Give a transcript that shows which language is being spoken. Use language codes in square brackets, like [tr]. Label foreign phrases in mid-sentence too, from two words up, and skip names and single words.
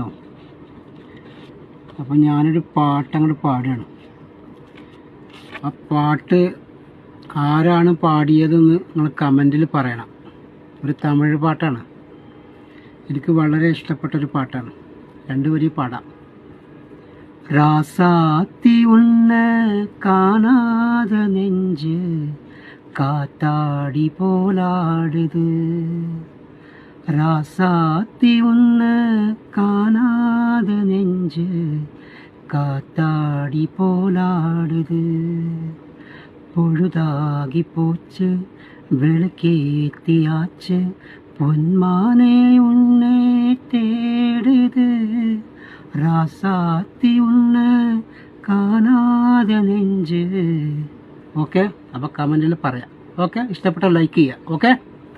[ml] അപ്പം ഞാനൊരു പാട്ടങ്ങോട്ട് പാടുകയാണ്. ആ പാട്ട് ആരാണ് പാടിയതെന്ന് നിങ്ങൾ കമൻറ്റിൽ പറയണം. ഒരു തമിഴ് പാട്ടാണ്. എനിക്ക് വളരെ ഇഷ്ടപ്പെട്ടൊരു പാട്ടാണ്. രണ്ടുപേരും പാടാം. [ta] ராசாத்தி உன்னை காணாத நெஞ்சு காத்தாடி போலாடுது. ராசாத்தி உன்னை காணாத நெஞ்சு காத்தாடி போலாடுது. பொழுதாகி போச்சு, விளக்கேத்தியாச்சு, பொன்மானே உன்னை தேடுது. ராசாத்தி உன்னை காணாத நெஞ்சு. [ml] ഓക്കെ, അപ്പോൾ കമൻറ്റിൽ പറയാം. ഓക്കെ, ഇഷ്ടപ്പെട്ട ലൈക്ക് ചെയ്യുക. ഓക്കെ.